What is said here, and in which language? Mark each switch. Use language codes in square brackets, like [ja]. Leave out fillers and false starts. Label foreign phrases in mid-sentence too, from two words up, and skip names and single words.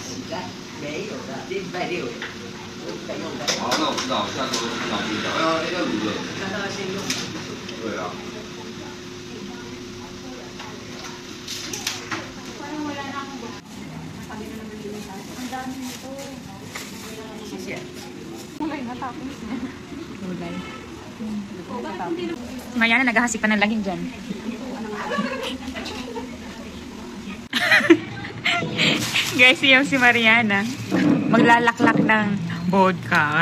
[zh] 没有的，礼拜六在用的。好，那我知道，下周知道知道。要卤的。那当然先用。对啊。谢谢。 [tl] Mariana, naghahasik pa ng laging dyan. Guys, yung si Mariana. Maglalaklak ng vodka.